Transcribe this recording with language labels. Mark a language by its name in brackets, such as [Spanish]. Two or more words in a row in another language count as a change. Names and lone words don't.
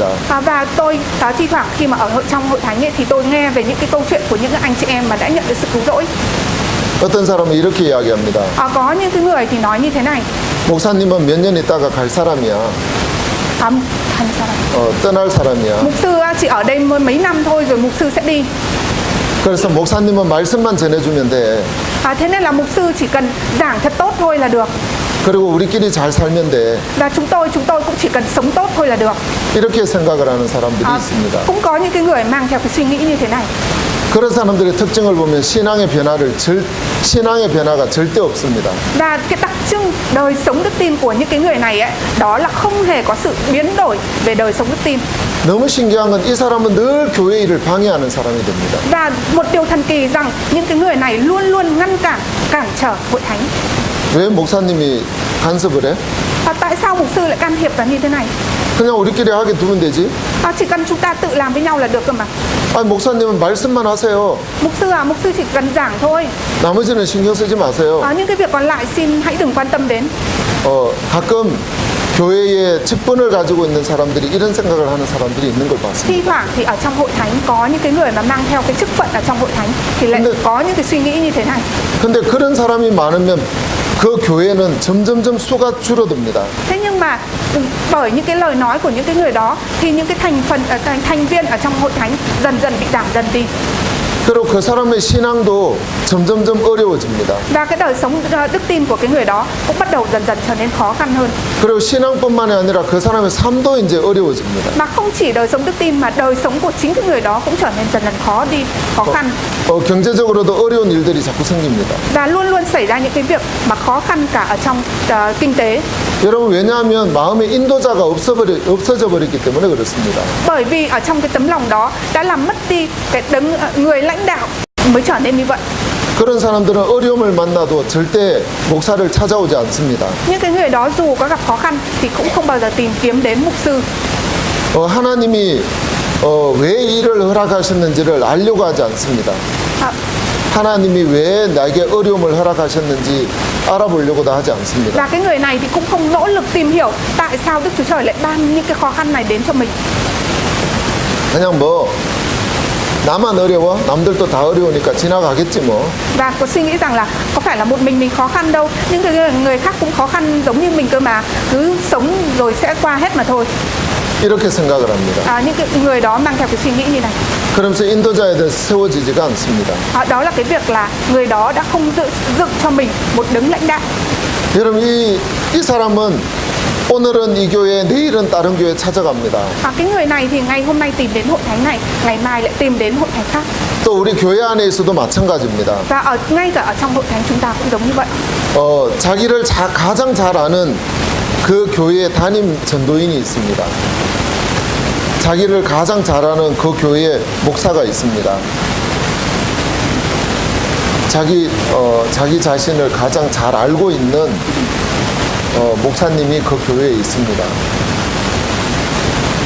[Vietnamese] Và tôi thi thoảng khi mà ở trong hội thánh ấy, thì tôi nghe về những cái câu chuyện của những cái anh chị em mà đã nhận được sự cứu rỗi. [Korean] 어떤 사람은 이렇게 이야기합니다. [Vietnamese] Có những cái người thì nói như thế này. [Korean] 목사님은 몇 년 있다가 갈 사람이야. [Vietnamese] Thành sao? [Korean] 떠날 사람이야. [Vietnamese] Mục sư chỉ ở đây mấy năm thôi rồi mục sư sẽ đi. [Korean] 그래서 목사님은 말씀만 전해주면 돼. [Vietnamese] Thế nên là mục sư chỉ cần giảng thật tốt thôi là được. [Korean] 그리고 우리끼리 잘 살면 돼. [Vietnamese] Và chúng tôi cũng chỉ cần sống tốt thôi là được. [Korean] 이렇게 생각을 하는 사람들이 있습니다. [Vietnamese] Cũng có những cái người mang theo cái suy nghĩ như thế này. [Korean] 그런 사람들의 특징을 보면 신앙의 변화가 절대 없습니다. [Vietnamese] Và cái đặc trưng đời sống đức tin của những cái người này ấy, đó là không hề có sự biến đổi về đời sống đức tin. [Korean] 너무 신기한 건 이 사람은 늘 교회 일을 방해하는 사람이 됩니다. [Vietnamese] Và một điều thần kỳ rằng những cái người này luôn luôn ngăn cản trở hội thánh. [Korean] 왜 목사님이 간섭을 해? [Vietnamese] Tại sao mục sư lại can thiệp vào như thế này? [Korean] 그냥 우리끼리 하게 두면 되지. [Vietnamese] Chỉ cần chúng ta tự làm với nhau là được cơ mà. [Korean] 목사님은 말씀만 하세요. [Vietnamese] Mục sư chỉ cần giảng thôi. [Korean] 나머지는 신경 쓰지 마세요. [Vietnamese] Những cái việc còn lại xin hãy đừng quan tâm đến. [Korean] 가끔 교회의 직분을 가지고 있는 사람들이 이런 생각을 하는 사람들이 있는 걸 봤습니다. [Vietnamese] Thi thoảng thì ở trong hội thánh có những cái người mà mang theo cái chức phận ở trong hội thánh thì lại có những cái suy nghĩ như thế này. [Korean] 근데 그런 사람이 많으면 그 교회는 점점점 수가 줄어듭니다. [Vietnamese] Thế nhưng mà bởi những cái lời nói của những cái người đó thì những cái thành viên ở trong hội thánh dần dần bị giảm dần đi. [Korean] 그리고 그 사람의 신앙도 점점점 어려워집니다. [Vietnamese] Và cái đời sống đức tin của cái người đó cũng bắt đầu dần dần trở nên khó khăn hơn. [Korean] 그리고 신앙뿐만이 아니라 그 사람의 삶도 이제 어려워집니다. [Vietnamese] Mà không chỉ đời sống đức tin mà đời sống của chính cái người đó cũng trở nên dần dần khó khăn. [Korean] 경제적으로도 어려운 일들이 자꾸 생깁니다. [Vietnamese] Và luôn luôn xảy ra những cái việc mà khó khăn cả ở trong kinh tế. [Korean] 여러분 왜냐하면 마음의 인도자가 없어져 버렸기 때문에 그렇습니다. [Vietnamese] Bởi vì ở trong cái tấm lòng đó đã làm mất đi cái người lãnh đạo mới trở nên như vậy. [Korean] 그런 사람들은 어려움을 만나도 절대 목사를 찾아오지 않습니다. [Vietnamese] Những cái người đó dù có gặp khó khăn thì cũng không bao giờ tìm kiếm đến mục sư. [Korean] 하나님이 왜 일을 허락하셨는지를 알려고 하지 않습니다. 하나님이 왜 나에게 어려움을 허락하셨는지 알아보려고도 하지 않습니다. [Vietnamese] Và cái người này thì cũng không nỗ lực tìm hiểu tại sao Đức Chúa Trời lại ban những cái khó khăn này đến cho mình. [Korean] 그냥 나만 어려워? 남들도 다 어려우니까 지나가겠지 뭐. [Vietnamese] Và có suy nghĩ rằng là có phải là một mình khó khăn đâu, những người khác cũng khó khăn giống như mình cơ mà, cứ sống rồi sẽ qua hết mà thôi. [Korean] 이렇게 생각을 합니다. [Vietnamese] Những cái người đó mang theo cái suy nghĩ như này. [Korean] 그러면서 인도자에 대해 세워지지가 않습니다. [Vietnamese] Đó là cái việc là người đó đã không dựng cho mình một đấng lãnh đạo. [Korean] 여러분 이 사람은 오늘은 이 교회, 내일은 다른 교회 찾아갑니다. [Vietnamese] Cái người này thì ngày hôm nay tìm đến hội thánh này, ngày mai lại tìm đến hội thánh khác. [Korean] 또 우리 교회 안에 있어도 마찬가지입니다. [Vietnamese] Và ngay cả ở trong hội thánh chúng ta cũng giống như vậy. [Korean] 자기를 가장 잘 아는 그 교회의 담임 전도인이 있습니다. 자기를 가장 잘 아는 그 교회에 목사가 있습니다. 자기 자신을 가장 잘 알고 있는 목사님이 그 교회에 있습니다.